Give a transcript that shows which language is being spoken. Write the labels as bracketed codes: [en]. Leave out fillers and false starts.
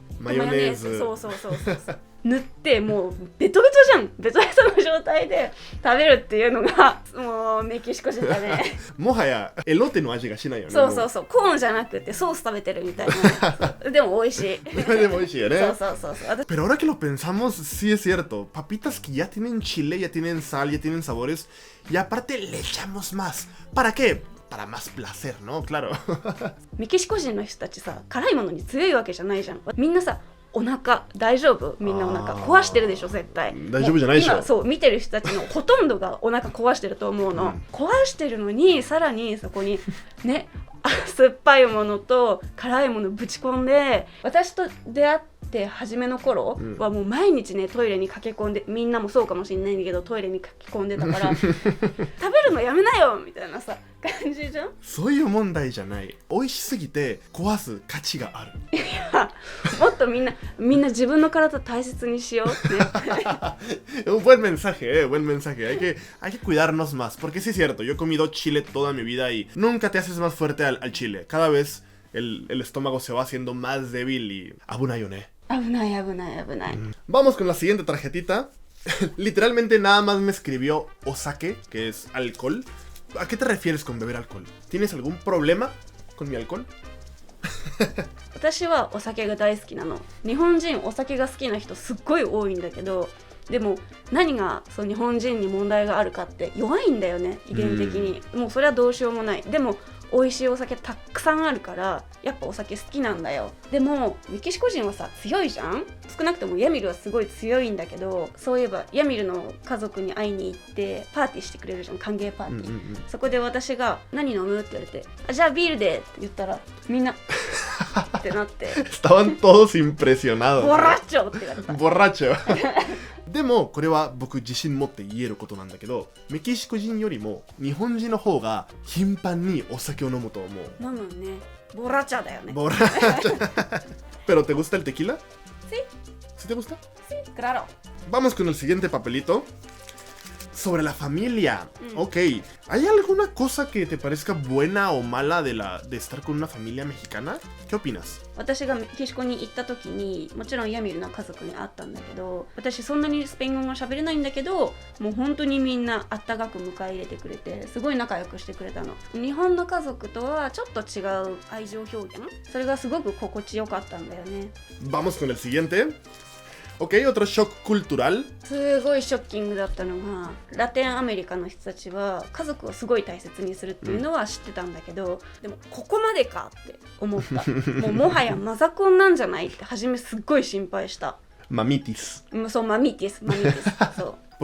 [ja] マヨネーズそう塗ってもうベトベトじゃん。ベトベトの状態で食べるっていうのがもうメキシコ人だねもはやエロテの味がしないよね。そうコーンじゃなくてソース食べてるみたいなでも美味しいでも美味しいよねそう [es] Pero ahora que lo pensamos, sí es cierto. Papitas que ya tienen chile, ya tienen sal, ya tienen sabores y aparte le echamos más. ¿Para qué? Para más placer, ¿no? Claro [ja] メキシコ人の人たちさ辛いものに強いわけじゃないじゃん。みんなさお腹大丈夫？みんなお腹壊してるでしょ絶対。大丈夫じゃないでしょ。今そう見てる人たちのほとんどがお腹壊してると思うの、壊してるのにさらにそこにね酸っぱいものと辛いものぶち込んで、私と出会って初めの頃はもう毎日ねトイレに駆け込んで、みんなもそうかもしれないんだけどトイレに駆け込んでたから食べるのやめなよみたいなさ感じじゃん。そういう問題じゃない。美味しすぎて壊す価値がある。いやもっとみんな自分の体大切にしようって [es] Un buen mensaje, buen mensaje. Hay que cuidarnos más. Porque sí es cierto, yo he comido chile toda mi vida y nunca te haces más fuerte al chile. Cada vez el estómago se va haciendo más débil y... [ja] Abunayo, ¿ne? 危ない。 [es] Vamos con la siguiente tarjetita. Literalmente nada más me escribió osake, que es alcohol. ¿A qué te refieres con beber alcohol? ¿Tienes algún problema con mi alcohol? [ja] 私はお酒が大好きなの。日本人お酒が好きな人すっごい多いんだけど、でも何がそう日本人に問題があるかって弱いんだよね遺伝的に。もうそれはどうしようもない。でも美味しいお酒たくさんあるからやっぱお酒好きなんだよ。でもメキシコ人はさ強いじゃん。少なくともヤミルはすごい強いんだけど、そういえばヤミルの家族に会いに行ってパーティーしてくれるじゃん、歓迎パーティー、そこで私が何飲むって言われて、じゃあビールでって言ったらみんなってなって [es] Estaban todos impresionados. [ja] ボラッチョって言われた。ボラッチョでもこれは僕自信持って言えることなんだけど、メキシコ人よりも日本人の方が頻繁にお酒を飲むと思う。飲むね。ボラチャだよね。 [es] ボラチャPero ¿te gusta el tequila? Sí. ¿Sí te gusta? Sí, claro. Vamos con el siguiente papelito. Sobre la familia. Ok. ¿Hay alguna cosa que te parezca buena o mala de estar con una familia mexicana? ¿Qué opinas? [ja] 私がメキシコに行った時にもちろんヤミルの家族に会ったんだけど、私そんなにスペイン語が喋れないんだけど、もう本当にみんなあったかく迎え入れてくれてすごい仲良くしてくれたの。日本の家族とはちょっと違う愛情表現、それがすごく心地よかったんだよね。 [es] Vamos con el siguiente.Ok, otro shock cultural. [ja] すごいショッキングだったのが、ラテンアメリカの人たちは家族をすごい大切にするっていうのは知ってたんだけど、でもここまでかって思ったもはやマザコンなんじゃないって初めすっごい心配した。 [es] Mamitis. [ja] そうマミティスそう